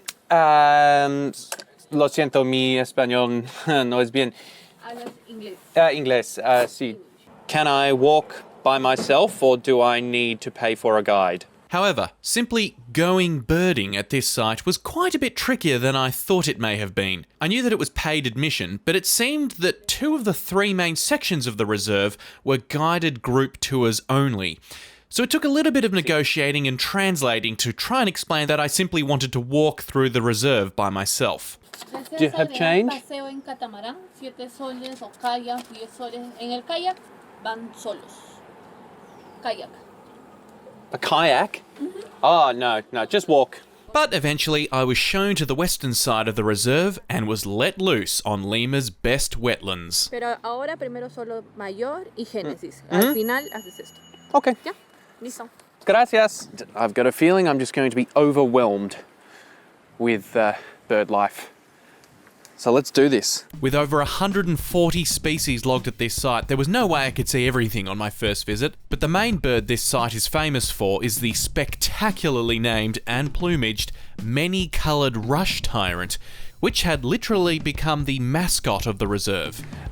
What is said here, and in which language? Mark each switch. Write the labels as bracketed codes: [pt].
[es] Lo siento, mi español no es bien. Hablas inglés. Inglés, sí. [en] Can I walk by myself or do I need to pay for a guide? However, simply going birding at this site was quite a bit trickier than I thought it may have been. I knew that it was paid admission, but it seemed that 2 of the 3 main sections of the reserve were guided group tours only. So it took a little bit of negotiating and translating to try and explain that I simply wanted to walk through the reserve by myself. Do you have change? [es] Paseo en catamarán, 7 soles o kayak, 10 soles. En el kayak van solos. Kayak. [en] A kayak? Oh, no, just walk. But eventually I was shown to the western side of the reserve and was let loose on Lima's best wetlands. [es] Pero ahora primero solo mayor y génesis. Al final haces esto. [en] Okay. [es] Ya, listo. Gracias. [en] I've got a feeling I'm just going to be overwhelmed with bird life. So let's do this. With over 140 species logged at this site, there was no way I could see everything on my first visit, but the main bird this site is famous for is the spectacularly named and plumaged many-coloured rush tyrant, which had literally become the mascot of the reserve.